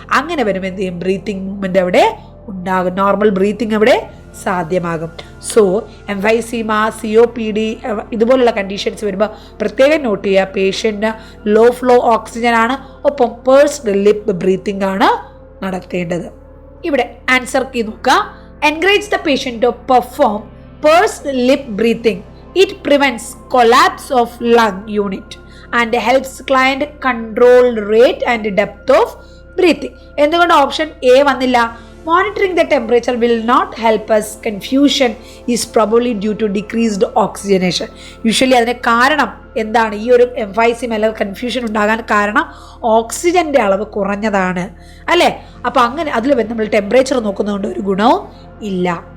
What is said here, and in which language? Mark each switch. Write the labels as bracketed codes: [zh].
[ml] അങ്ങനെ വരുമ്പോൾ എന്ത് ചെയ്യും, ബ്രീത്തിങ് മൂവ്മെൻറ്റ് അവിടെ ഉണ്ടാകും, നോർമൽ ബ്രീത്തിങ് അവിടെ സാധ്യമാകും. സോ എംഫൈസീമ, COPD ഇതുപോലുള്ള കണ്ടീഷൻസ് വരുമ്പോൾ പ്രത്യേകം നോട്ട് ചെയ്യുക, പേഷ്യൻറ്റിന് ലോ ഫ്ലോ ഓക്സിജൻ ആണ്, ഒപ്പം പേഴ്സ്ഡ് ലിപ്പ് ബ്രീത്തിങ് ആണ് നടത്തേണ്ടത്. ഇവിടെ ആൻസർ കീ നോക്കുക. [en] Encourage the patient to perform pursed lip breathing. It prevents collapse of lung unit and helps client control rate and depth of breathing. [ml] എന്തുകൊണ്ട് option A വന്നില്ല? [en] Monitoring the temperature will not help us. Confusion is probably due to decreased oxygenation. [ml] Usually അതിന് കാരണം എന്താണ്? ഈ ഒരു എംഫൈസിം അല്ലെങ്കിൽ confusion ഉണ്ടാകാൻ കാരണം ഓക്സിജൻ്റെ അളവ് കുറഞ്ഞതാണ് അല്ലേ? അപ്പോൾ അങ്ങനെ അതിൽ നമ്മൾ ടെമ്പറേച്ചർ നോക്കുന്നതുകൊണ്ട് ഒരു ഗുണവും ഇല്ല.